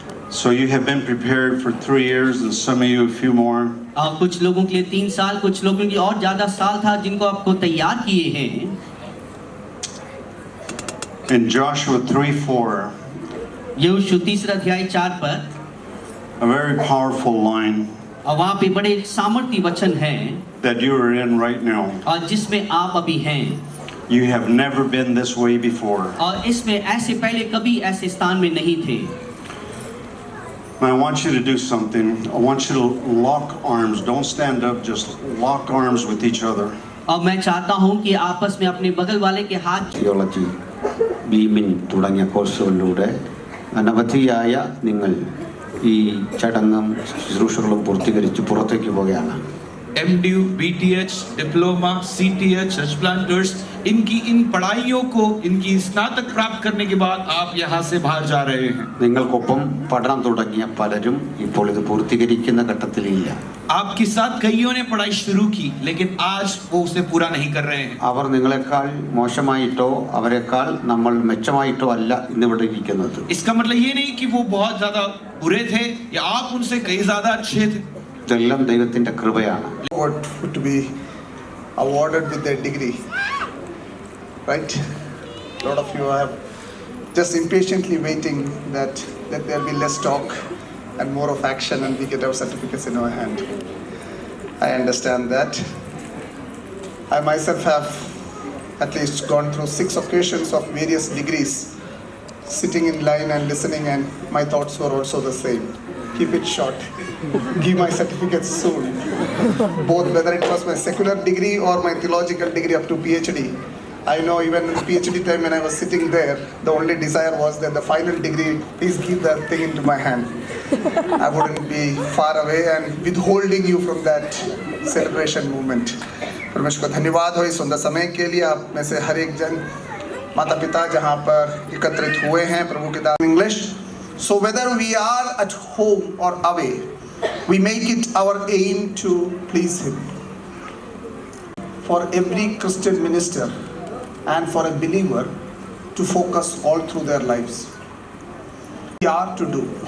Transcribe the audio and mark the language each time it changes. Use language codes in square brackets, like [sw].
[en] So you have been prepared for 3 years, and some of you a few more. [hi] और कुछ लोगों के लिए 3 साल, कुछ लोगों के लिए और ज्यादा साल था जिनको आपको तैयार किए हैं। [en] In Joshua 3:4, [hi] यहोशू 3 अध्याय 4 पर [en] a very powerful line [hi] और वहाँ पे बड़े सामर्थ्य वचन हैं [en] that you are in right now. [hi] और जिसमें आप अभी हैं, [en] You have never been this way before. [hi] और इसमें ऐसे पहले कभी ऐसे स्थान में नहीं थे। [en] Now I want you to do something. I want you to lock arms. Don't stand up, just lock arms with each other. [hi] और मैं चाहता हूँ कि आपस में अपने बगल वाले के हाथ [ml] തിയോളജി ബീമിൻ തുടങ്ങിയ കോഴ്സുകളിലൂടെ അനവധിയായ നിങ്ങൾ ഈ ചടങ്ങും ശുശ്രൂഷകളും പൂർത്തീകരിച്ച് പുറത്തേക്ക് പോവുകയാണ്. [hi] MDU, BTH, diploma, CTH, Planters, इनकी इन पढ़ाइयों को, इनकी स्नातक प्राप्त करने के बाद आप यहाँ से बाहर जा रहे हैं। [ml] നിങ്ങൾക്കൊപ്പം പഠനം തുടങ്ങിയ പലരും ഇപ്പോൾ ഇത് പൂർത്തീകരിക്കുന്ന ഘട്ടത്തിലില്ല. [hi] आपके साथ कईयों ने पढ़ाई शुरू की लेकिन आज वो उसे पूरा नहीं कर रहे हैं. [ml] അവർ നിങ്ങളെക്കാൾ മോശമായിട്ടോ അവരെക്കാൾ നമ്മൾ മെച്ചമായിട്ടോ അല്ല ഇന്നിവിടെ ഇരിക്കുന്നത്. [hi] इसका मतलब ये नहीं कि वो बहुत ज्यादा बुरे थे या आप उनसे कई ज्यादा अच्छे थे. [ml] ഇതെല്ലാം ദൈവത്തിന്റെ കൃപയാണ്. [en] To be awarded with a degree, right? A lot of you are just impatiently waiting that there will be less talk and more of action and we get our certificates in our hand. I understand that. I myself have at least gone through 6 occasions of various degrees, sitting in line and listening, and my thoughts were also the same. Keep it short. Give my certificates soon. Both, whether it was my secular degree or my theological degree up to PhD. I know even in PhD time when I was sitting there, the only desire was that the final degree, please give that thing into my hand. I wouldn't be far away and withholding you from that celebration moment. [hi] परमेश्वर को धन्यवाद हो इस सुंदर समय के लिए. आप में से हर एक जन माता पिता जहाँ पर एकत्रित हुए हैं प्रभु के दास English. [en] So whether we are at home or away, we make it our aim to please Him. For every Christian minister and for a believer to focus all through their lives, we are to do.